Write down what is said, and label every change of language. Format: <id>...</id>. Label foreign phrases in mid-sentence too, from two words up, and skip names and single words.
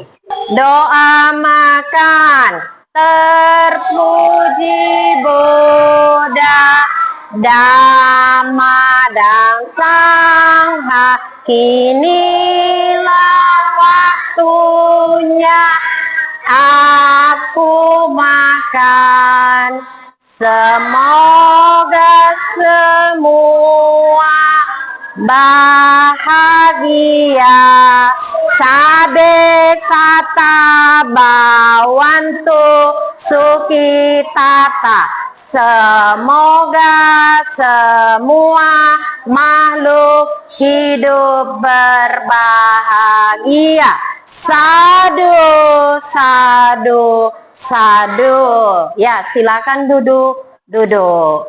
<id>Doa makan, terpuji Buddha, Dhamma dan Sangha, kinilah waktunya aku makan. Semoga semua bahagia.</id> <pi>Sabe sata bawantu sukitata.</pi> <id>Semoga semua makhluk hidup berbahagia.</id> <pi>Sadu, sadu, sadu.</pi> <id>Ya, silakan duduk.</id>